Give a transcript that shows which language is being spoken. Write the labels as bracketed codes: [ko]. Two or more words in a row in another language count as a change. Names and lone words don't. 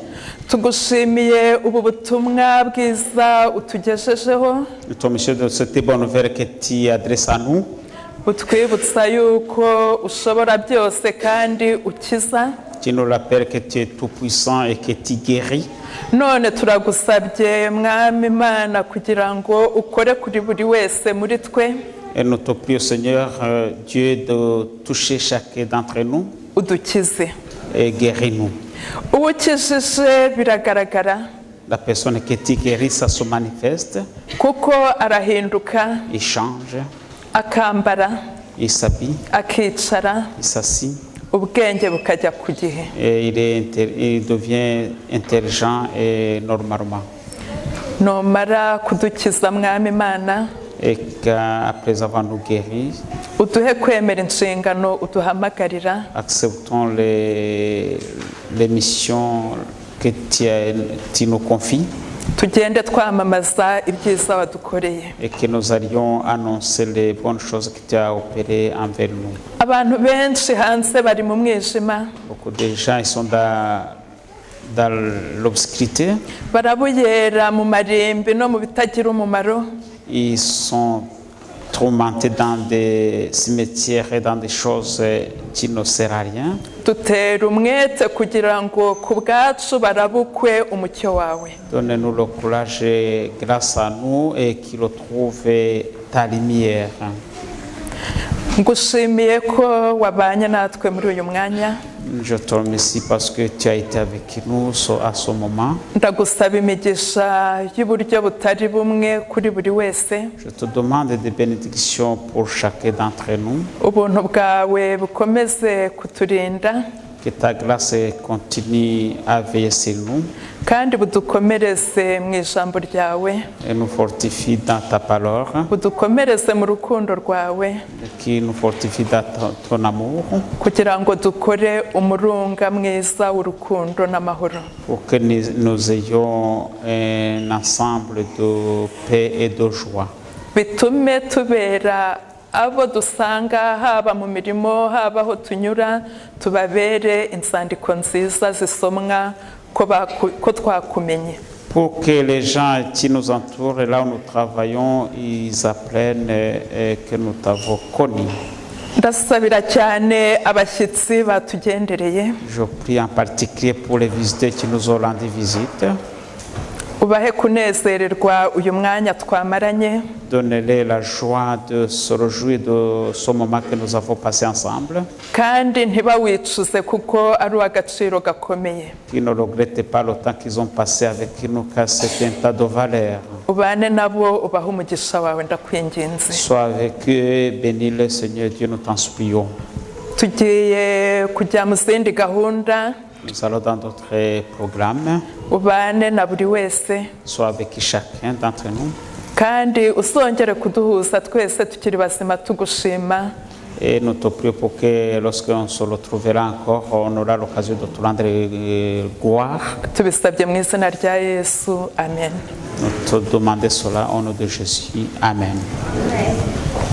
[rw] tugushimiye ubu butumwa bwiza utugejejeho, [fr] Toi, monsieur, de cette bonne nouvelle que tu adresses à nous. [rw] utwibutsa yuko ushobora byose kandi ukiza. [fr] Tu nous rappelles que tu es tout-puissant et que tu guéris. [rw] none turagusabye mwami Imana kugira ngo ukore kuri buri wese muri twe, [fr] Et nous te prions, Seigneur, Dieu, de toucher chacun d'entre nous [rw] udukize. [fr] et guéris-nous. [rw] uwo ukijije biragaragara [fr] La personne que tu guéris, ça se manifeste, [rw] kuko arahinduka [fr] il change, [rw] akambara [fr] il s'habille, [rw] akicara [fr] il s'assied, [rw] ubwenge bukajya ku gihe. [fr] et il devient intelligent et normalement. [rw] numara kudukiza mwami Imana, [fr] Et qu'après avoir nous guéri, [rw] uduhe kwemera inshingano uduhamagarira, [fr] acceptons les missions que tu nous confies [rw] tugende twamamaza ibyiza wadukoreye. [fr] et que nous allions annoncer les bonnes choses que tu as opérées envers nous. [rw] abantu benshi hanze bari mu mwijima, [fr] Beaucoup de gens ils sont dans l'obscurité, [rw] barabuyera mu marimbi no mu bitagira umumaro. [fr] ils sont tourmentés dans des cimetières et dans des choses qui ne servent à rien. [rw] dutera umwete kugira ngo ku bwacu barabukwe umucyo wawe. [fr] Donne-nous le courage grâce à nous et qu'ils retrouvent ta lumière. [rw] ngushimiye ko wabanye natwe muri uyu mwanya. [fr] Je te remercie parce que tu as été avec nous à ce moment. [rw] ndagusaba imigisha y'uburyo butari bumwe kuri buri wese. [fr] Je te demande des bénédictions pour chacun d'entre nous. [rw] ubuntu bwawe bukomeze kuturinda [fr] Que ta grâce continue à veiller sur nous [rw] kandi budukomereze mu ijambo ryawe, [fr] et nous fortifie dans ta parole, [rw] budukomereze mu rukundo rwawe, [fr] qui nous fortifie dans ton amour, [rw] kugira ngo dukore umurunga mwiza w'urukundo n'amahoro. [fr] pour que nous ayons un ensemble de paix et de joie. [rw] bitume tubera abo dusanga haba mu mirimo haba aho tunyura tubabere inzandiko nziza zisomwa ko twakumenye. [fr] Pour que les gens qui nous entourent, là où nous travaillons, ils apprennent que nous t'avons connu. [rw] Ndasabira cyane abashyitsi batugendereye. [fr] Je prie en particulier pour les visiteurs qui nous ont rendu visite. [rw] Ubahe kunezererwa uyu mwanya twamaranye. [fr] Donnez-les la joie de se réjouir de ce moment que nous avons passé ensemble. [rw] Kandi ntibawicuze kuko ari uw'agaciro gakomeye. [fr] Qu'ils ne regrettent pas le temps qu'ils ont passé avec nous, car c'est un tas de valeur. [rw] Ubane nabo ubahe umugisha wawe ndakwinginze. [fr] Sois avec eux, bénis le Seigneur Dieu, nous t'en supplions. [rw] Tugiye kujya mu zindi gahunda. [fr] Nous allons dans d'autres programmes. [rw] Ubane na buri wese. [fr] Sois avec chacun d'entre nous. [rw] Kandi usongere kuduhuza twese tukiri bazima tugushima. [fr] Et nous te prions pour que lorsqu'on se retrouvera encore, on aura l'occasion de te rendre gloire. [rw] Tubisabye mu izina rya Yesu. Amen. [fr] Nous te demandons cela au nom de Jésus. Amen.